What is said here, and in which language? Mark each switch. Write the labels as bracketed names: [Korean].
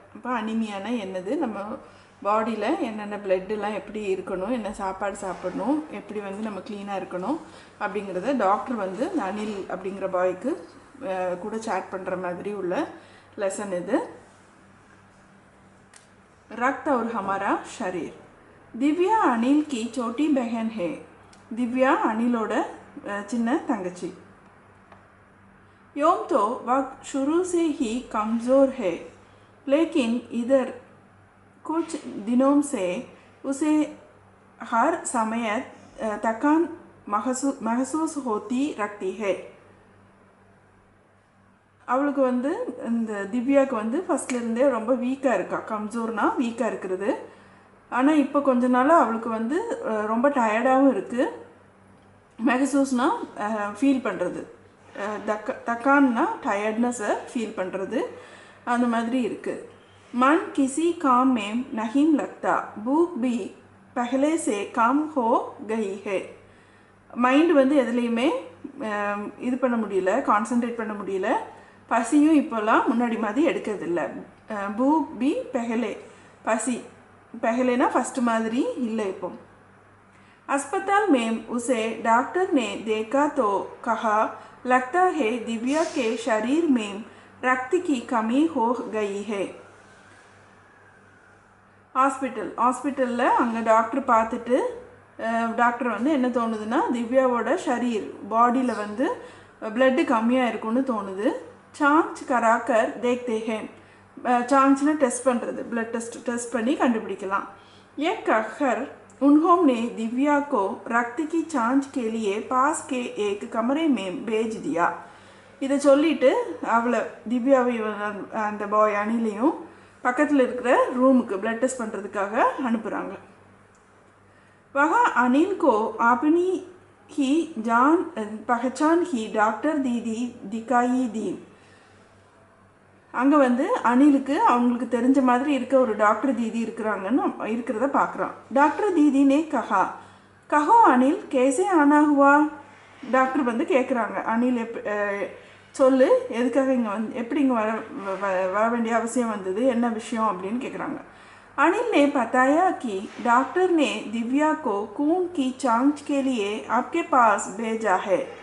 [Tamil] அப்போ அனிமியானா என்னது, நம்ம பாடியில் என்னென்ன பிளட்டுலாம் எப்படி இருக்கணும், என்ன சாப்பாடு சாப்பிடணும், எப்படி வந்து நம்ம க்ளீனாக இருக்கணும் அப்படிங்கிறத டாக்டர் வந்து இந்த அனில் அப்படிங்கிற பாய்க்கு கூட சேட் பண்ணுற மாதிரி உள்ள லெசன் இது. [Hindi] रक्त और हमारा शरीर. दिव्या अनिल की छोटी बहन है. [Tamil] दिव्या अनिलोட சின்ன தங்கச்சி. [Hindi] यूं तो वह शुरू से ही कमज़ोर है, लेकिन इधर कुछ दिनों से उसे हर समय थकान महसूस होती रहती है. [Tamil] அவளுக்கு வந்து இந்த திவ்யாவுக்கு வந்து ஃபஸ்ட்லேருந்தே ரொம்ப வீக்காக இருக்கா. கம்ஜோர்னா வீக்காக இருக்கிறது. ஆனால் இப்போ கொஞ்ச நாளாக அவளுக்கு வந்து ரொம்ப டயர்டாகவும் இருக்குது. மெகசூஸ்னால் ஃபீல் பண்ணுறது, தக்கான்னா டயர்ட்னஸை ஃபீல் பண்ணுறது, அந்த மாதிரி இருக்குது. [Hindi] मन किसी काम में नहीं लगता, भूख भी पहले से कम हो गई है. [Tamil] மைண்ட் வந்து எதுலேயுமே இது பண்ண முடியல, கான்சன்ட்ரேட் பண்ண முடியல. பசியும் இப்போல்லாம் முன்னாடி மாதிரி எடுக்கிறதில்ல. [Hindi] भूख भी पहले, [Tamil] பசி पहलेना फर्स्ट மாதிரி இல்லை இப்போ. [Hindi] अस्पताल में उसे डॉक्टर ने देखा तो कहा लगता है दिव्या के शरीर में रक्त की कमी हो गई है. [Tamil] ஹாஸ்பிட்டலில் அங்கே டாக்டர் பார்த்துட்டு டாக்டர் வந்து என்ன தோணுதுன்னா, திவ்யாவோட ஷரீர் பாடியில் வந்து பிளட்டு கம்மியாக இருக்கும்னு தோணுது. [Hindi] சாஞ்ச் கராக்கர் தேக்தே ஹேன். [Tamil] சாஞ்ச்னா டெஸ்ட் பண்ணுறது, பிளட் டெஸ்ட் பண்ணி கண்டுபிடிக்கலாம். [Hindi] ये कहकर उन्होंने दिव्या को रक्त की जांच के लिए पास के एक कमरे में भेज दिया. [Tamil] இதை சொல்லிட்டு அவளை திவ்யாவை அந்த பாய் அனிலையும் பக்கத்தில் இருக்கிற ரூமுக்கு பிளட் டெஸ்ட் பண்ணுறதுக்காக அனுப்புகிறாங்க. [Hindi] वहाँ अनिल को अपनी ही जान पहचान ही डॉक्टर दीदी दिखाई दी. [Tamil] அங்கே வந்து அனிலுக்கு அவங்களுக்கு தெரிஞ்ச மாதிரி இருக்க ஒரு டாக்டர் தீதி இருக்கிறத பார்க்குறான். [Hindi] டாக்டர் தீதி நே கஹோ அனில் கேசே ஆனா ஹுவா. [Tamil] டாக்டர் வந்து கேட்குறாங்க, அனில் சொல்லு எதுக்காக இங்கே வந்து எப்படி இங்கே வர வேண்டிய அவசியம் வந்தது, என்ன விஷயம் அப்படின்னு கேட்குறாங்க. [Hindi] अनिल ने बताया कि डॉक्टर ने दिव्या को खून की जांच के लिए आपके पास भेजा है.